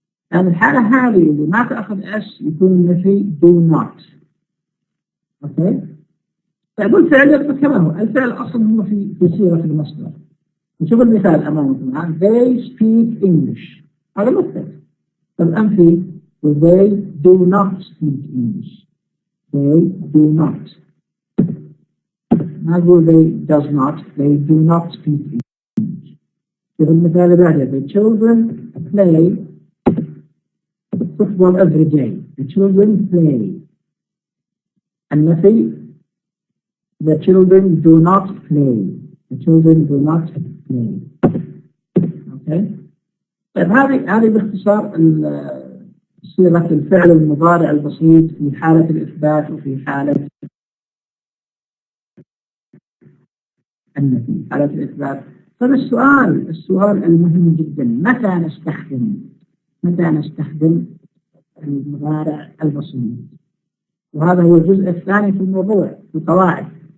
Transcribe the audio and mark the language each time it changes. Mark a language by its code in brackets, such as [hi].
[ar] يعني الحالة هذه اللي ما تأخذ اس يكون النفي do not. اوكي طيب الفعل يبقى كما هو. الفعل أصلا هو في صيغة المصدر. نشوف المثال أمامكم الآن. [en] They speak English. [ar] هذا مثل. طيب الأنفي [en] they do not speak English. They do not. [ar] ما أقول [en] they does not. They do not speak English. [ar] في المثال اللي بعده [en] the children play football every day. The children play. [ar] النفي [en] the children do not play. The children do not play. Okay. [ar] طيب هذه باختصار صيغة الفعل المضارع البسيط في حالة الإثبات وفي حالة النفي. حالة الإثبات. طيب السؤال المهم جدا متى نستخدم المضارع البسيط؟ وهذا هو الجزء الثاني في الموضوع في القواعد.